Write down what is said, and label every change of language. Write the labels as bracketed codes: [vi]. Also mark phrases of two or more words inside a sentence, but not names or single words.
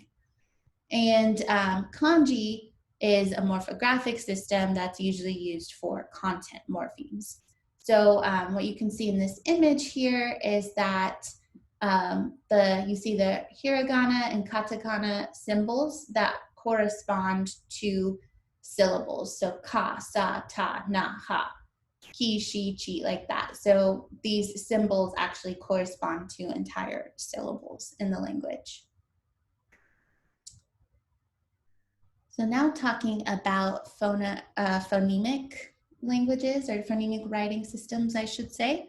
[en] And kanji is a morphographic system that's usually used for content morphemes. So what you can see in this image here is that you see the hiragana and katakana symbols that correspond to syllables. [ja] So か、さ、た、な、は、き、し、ち, [en] like that. So these symbols actually correspond to entire syllables in the language. So now talking about phonemic languages, or phonemic writing systems, I should say.